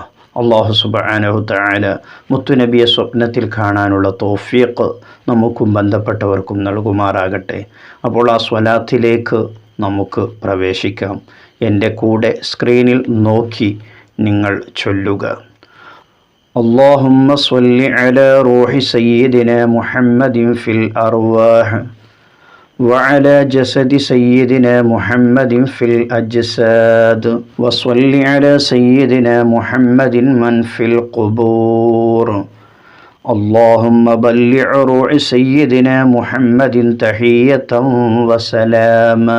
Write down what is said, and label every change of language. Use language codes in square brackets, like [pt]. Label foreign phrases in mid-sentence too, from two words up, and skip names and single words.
[ar] الله سبحانه تعالى [ml] മുത്തുനബിയെ സ്വപ്നത്തിൽ കാണാനുള്ള തൗഫീഖ് നമുക്കും ബന്ധപ്പെട്ടവർക്കും നൽകുമാറാകട്ടെ. അപ്പോൾ ആ സ്വലാത്തിലേക്ക് നമുക്ക് പ്രവേശിക്കാം. എൻ്റെ കൂടെ സ്ക്രീനിൽ നോക്കി നിങ്ങൾ ചൊല്ലുക. [ar] اللهم صل على روح سيدنا محمد في الأرواح وعلى جسد سيدنا محمد في الأجساد وصل على سيدنا محمد من في القبور. اللهم بلغ روح سيدنا محمد تحية وسلاما.